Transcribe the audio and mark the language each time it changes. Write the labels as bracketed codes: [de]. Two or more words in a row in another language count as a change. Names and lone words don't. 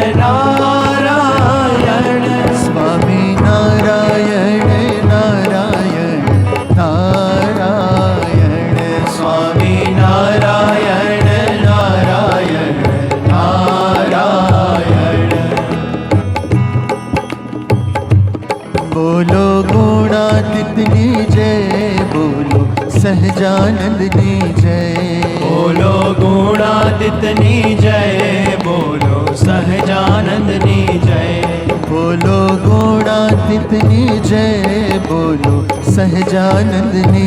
[gu] નારાયણ સ્વામી નારાયણ નારાયણ નારાયણ સ્વામી નારાયણ નારાયણ નારાયણ બોલો ગુણાતીતની જય બોલો સહજાનંદની જય બોલો ગુણાતીતની જય બોલો સહજાનંદની જય બોલો ગુણાતીતની જય બોલો સહજાનંદની